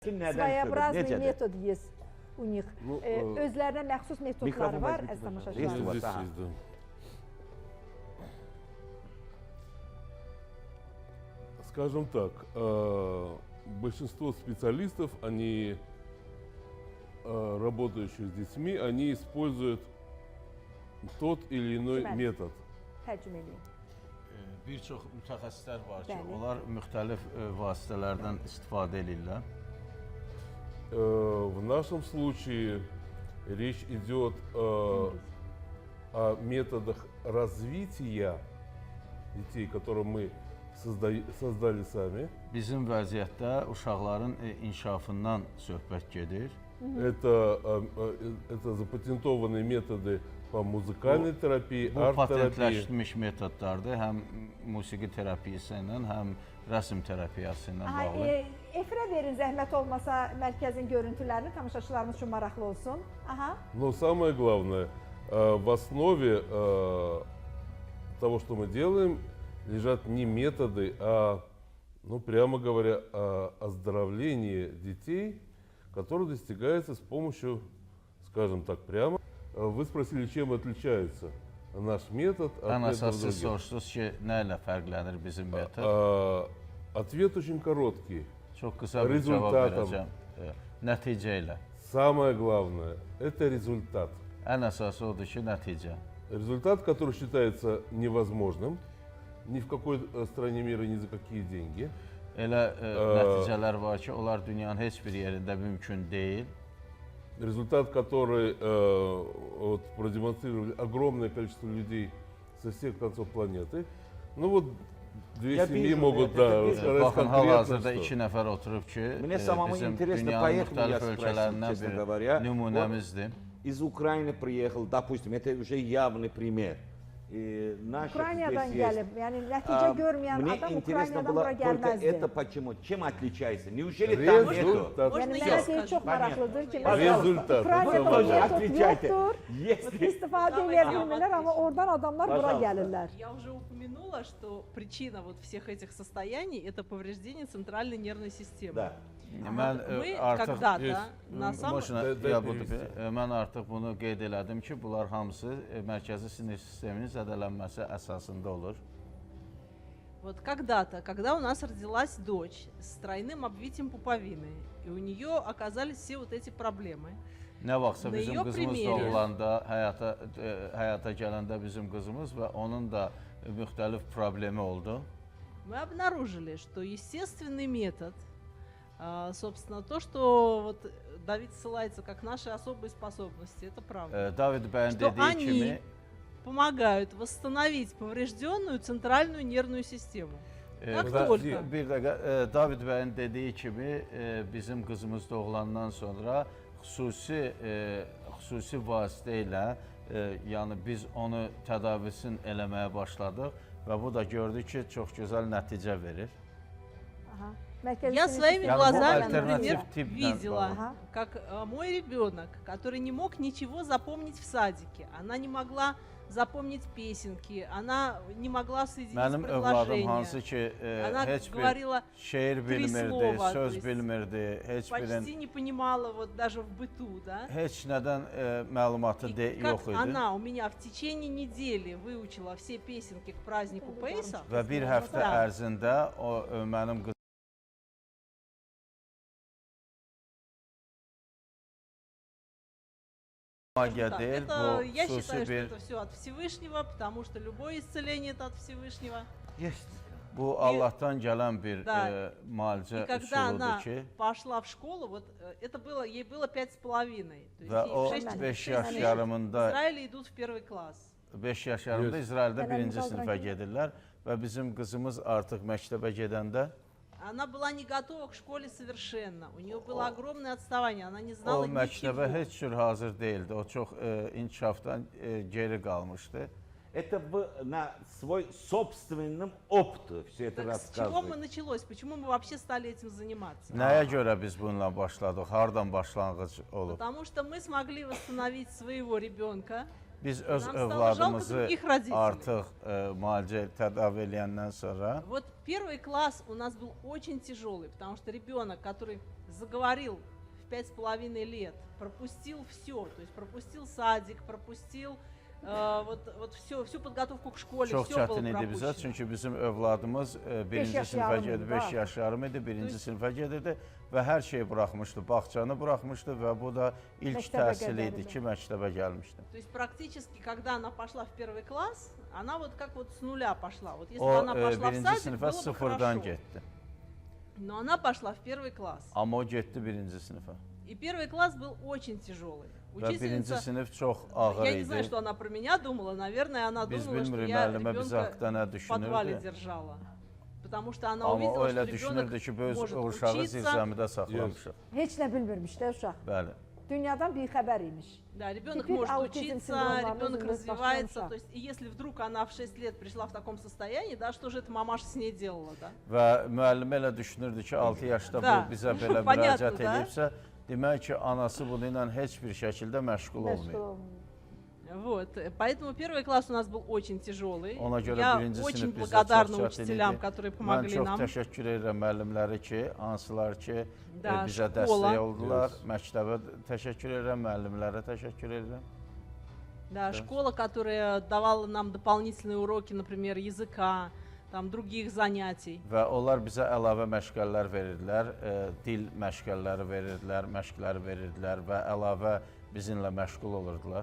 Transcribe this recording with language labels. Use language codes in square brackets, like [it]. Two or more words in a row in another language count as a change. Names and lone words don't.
[ru] Своеобразный метод есть у них. [az] Özlerine məxsus metodları var, əziz tamaşaçılar. [ru] Скажем так, большинство специалистов, они, работающие с детьми, они используют тот или иной метод. [az] Tərcümə edin. Bir çox mütəxəssislər var ki, onlar müxtəlif vasitələrdən istifadə edirlər. [ru] В нашем случае речь идет о методах развития детей, которые мы создали сами. [az] Bizim vəziyyətdə uşaqların inkişafından söhbət gedir. [ru] Это запатентованные методы по музыкальной терапии, [az] Bu [ru] арт-терапии. [az] patentləşdirilmiş metodlardır, həm musiqi terapiyası ilə, həm rəsm terapiyası ilə bağlı. Efirə verin, zəhmət olmasa mərkəzin görüntülərini tamaşaçılarımız üçün maraqlı olsun. Aha. [ru] Но самое главное, в основе того, что мы делаем, лежат не методы, а, ну, прямо говоря, оздоровление детей, которое достигается с помощью, скажем так, прямо. Вы спросили, чем отличается наш метод от метода других. [az] Soruşdunuz ki, nə ilə fərqlənir bizim metod? [ru] Ответ очень короткий. [az] Çox qısa bir cavab verəcəm. Nəticə ilə. [ru] Самое главное – это результат. [az] Ən əsası odur ki, nəticə. [ru] Результат, который считается невозможным ни в какой стране мира, ни за какие деньги. [az] Elə nəticələr var ki, onlar dünyanın heç bir yerində mümkün deyil. [ru] Результат, который вот, продемонстрировали огромное количество людей со всех концов планеты. Ну вот две семьи могут рассказать конкретно, что. [az] İki nəfər oturub ki, [ru] Мне самому интересно, поэтому я спросил, честно говоря. [az] Nümunəmizdir. [ru] Из Украины приехал, допустим, это уже явный пример. [az] Ukraynadan gəlib, yəni nəticə görməyən adam Ukraynadan bura gəlməzdi. [ru] Это почему? Чем отличается? Неужели там нету? [az] Yəni mənə deyil, çox maraqlıdır ki, [ru] Результат. [az] Ukraynada metod yoxdur, istifadə edə bilmirlər, amma oradan adamlar bura gəlirlər. [ru] Я уже упомянула, что причина вот всех этих состояний – это повреждение центральной нервной системы. Да. Мы когда-то на самом... [az] Mən artıq bunu qeyd elədim ki, bunlar hamısı mərkəzi sinir sisteminin zədələnməsi əsasında olur. [ru] Вот когда-то, когда у нас родилась дочь с тройным обвитием пуповины, и у нее оказались все вот эти проблемы. [az] Nə vaxtsa bizim qızımız doğulanda, həyata gələndə bizim qızımız və onun da müxtəlif problemi oldu. [ru] Мы обнаружили, что естественный метод, собственно, то, что вот Давид ссылается как наши особые способности, это правда. Что они помогают восстановить поврежденную центральную нервную систему. Как только. [az] Bir dəqiqə, David bəyin dediyi kimi bizim qızımız doğulandan sonra xüsusi vasitə ilə yəni biz onu tədavisini eləməyə başladıq və bu da gördük ki, çox gözəl nəticə verir. [ru] Я своими глазами, например, видела, как мой ребенок, который не мог ничего запомнить в садике, она не могла запомнить песенки, она не могла соединить предложения, она говорила три слова, почти не понимала вот даже в быту, да? И как она у меня в течение недели выучила все песенки к празднику Пейса. [az] Və bir həftə ərzində o mənim qızım [ru] Я считаю, что это все от Всевышнего, потому что любое исцеление это от Всевышнего. [az] Bu Allah'tan gələn bir müalicə üsuludur ki. [ru] И когда она пошла в школу, вот это было, ей было 5,5. [az] Və o 5 yaş yarımında [ru] в Израиле идут в первый класс. [az] 5 yaş yarımında İsraildə birinci sinifə gedirlər və bizim qızımız artıq məktəbə gedəndə [ru] Она была не готова к школе совершенно. У нее было огромное отставание. Она не знала ничего. [az] O məktəbə heç cür hazır değildi. O çox inkişafdan geri qalmışdı. [ru] Это вы на свой собственном опыте все это рассказываете. С чего мы началось? Почему мы вообще стали этим заниматься? [az] Nəyə görə biz bununla başladıq? Hardan başlanğıc olub? [ru] Потому что мы смогли восстановить своего ребенка. [az] Biz öz [ru] Нам стало [az] övladımızı [ru] жалко других родителей. [az] artıq müalicə tədavi eləyəndən sonra [ru] Вот первый класс у нас был очень тяжелый, потому что ребенок, который заговорил в 5,5 лет, пропустил все, то есть пропустил садик, пропустил всю подготовку к школе, [az] çox [ru] все было [az] çətin idi bizə. [ru] пропущено. [az] Çünki bizim övladımız birinci yaş sinifə yarım idi, gedirdi, 5 da. yaş yarım idi, birinci sinifə gedirdi və hər şeyi buraxmışdı, bağçanı buraxmışdı və bu da ilk Məktəbə təhsili qədər idi idi. ki, məktəbə gəlmişdi. [ru] То есть практически, когда она пошла в первый класс, она вот как вот с нуля пошла. Вот если [az] O [ru] бы она pошла в [az] birinci [ru] садик, [az] sinifə [ru] было бы [az] sıfırdan [ru] хорошо. [az] getdi. [ru] Но она пошла в первый класс. [az] Amma o getdi birinci sinifə. [ru] И первый класс был очень tяжелый. [az] Və birinci [ru] Учительница, [az] sinif çox ağır [ru] я не знаю, [az] idi. [ru] что она про меня думала, наверное, она [az] Biz [ru] думала, что [az] bilmirik [ru] я [az] müəllimə biz [ru] ребенка [az] haqqda nə [ru] в подвале [az] düşünürdü. [ru] держала. Потому что она [az] Amma o [ru] увидела, [az] elə [ru] что ребенок [az] düşünürdü ki, biz [ru] может [az] o uşağı [ru] учиться. [az] zirzəmidə saxlamışıq. Heç nə bilmirmiş də uşaq. Bəli. Dünyadan bir xəbər imiş. [ru] Да, ребенок Теперь может аутизм учиться, синдромом ребенок развивается развивается. шаг. То есть, и если вдруг она в 6 лет пришла в таком состоянии, да, что же эта мамаша с ней делала, да? [az] Və müəllimə elə düşünürdü ki, 6 yaşda Da. bu bizə belə [ru] Понятно, [az] müraciət da. edibsə, demək ki, anası bunu ilə heç bir şəkildə məşğul Məşğul olmayıb. olmuyor. [ru] Вот, поэтому первый класс у нас был очень тяжелый. [az] Ona görə [ru] Я [az] birinci [ru] очень [az] sinif bizdə [ru] благодарна [az] çox çətin [ru] учителям, [az] idi. [ru] которые [az] Mən [ru] помогли [az] çox [ru] нам. [az] təşəkkür edirəm müəllimləri ki, hansılar ki, [ru] Da, [az] bizə [ru] şkola. [az] dəstək oldular. Yes. Məktəbə təşəkkür edirəm, müəllimlərə təşəkkür edirəm. [ru] Да, şkola, которая давала нам дополнительные уроки, например, языка, там других занятий. [az] Və onlar bizə əlavə məşğələlər verirdilər, dil məşğələləri verirdilər, məşqləri verirdilər və əlavə bizimlə məşğul olurdular.